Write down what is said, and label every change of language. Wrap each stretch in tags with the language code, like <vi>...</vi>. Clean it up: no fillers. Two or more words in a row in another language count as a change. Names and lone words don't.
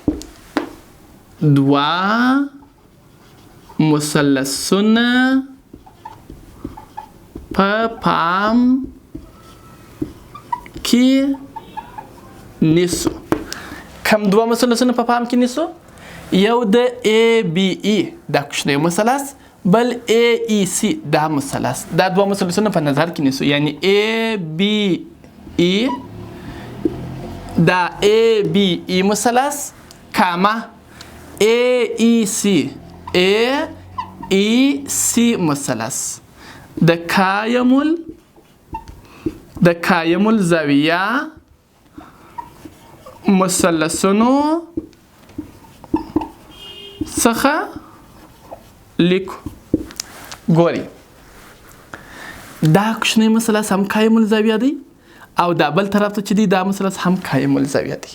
<ps>دوه مثلثونه په پام کې نیسو. کوم دوه مثلثونه په پام کې نیسو؟ یو د ای بی ای دا کوچنی مثلث، بل ای ای سی دا مثلث. دا دوه مثلثونه په نظر کې نیسو. یعنی ای بی ای دا ای بی ای مثلث کامه ای ای سی مثلث د قایم الزاویه مثلثونو څخه لیکو. ګورئ دا کوچنی مثلث هم قایم الزاویه دی او دا بل طرف ته چې دی دا مثلث هم قایم الزاویه دی.</ps>